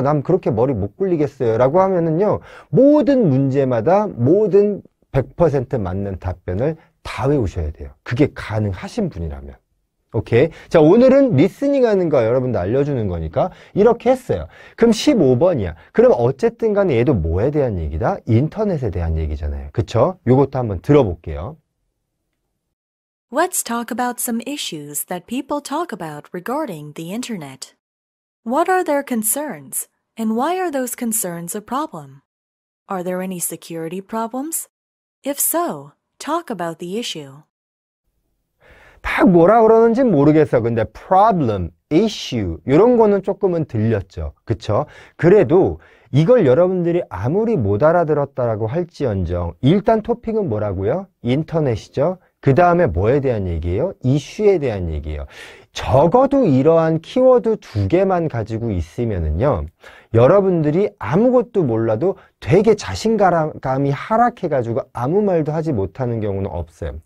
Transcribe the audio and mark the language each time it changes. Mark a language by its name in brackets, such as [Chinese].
[Korean] 난 그렇게 머리 못 굴리겠어요. 라고 하면은요. 모든 문제마다 모든 100% 맞는 답변을 다 외우셔야 돼요. 그게 가능하신 분이라면. 오케이. 자, 오늘은 리스닝 하는 거 여러분들 알려주는 거니까 이렇게 했어요. 그럼 15번이야. 그럼 어쨌든 간에 얘도 뭐에 대한 얘기다? 인터넷에 대한 얘기잖아요. 그쵸? 요것도 한번 들어볼게요. [English] Let's talk about some issues that people talk about regarding the internet. What are their concerns, and why are those concerns a problem? Are there any security problems? If so, talk about the issue. [Korean] 막 뭐라 그러는지 모르겠어. 근데 problem, issue 이런 거는 조금은 들렸죠. 그쵸? 그래도 이걸 여러분들이 아무리 못 알아들었다라고 할지언정 일단 토픽은 뭐라고요? 인터넷이죠. 그 다음에 뭐에 대한 얘기예요? 이슈에 대한 얘기예요. 적어도 이러한 키워드 2개만 가지고 있으면은요, 여러분들이 아무것도 몰라도 되게 자신감이 하락해가지고 아무 말도 하지 못하는 경우는 없어요.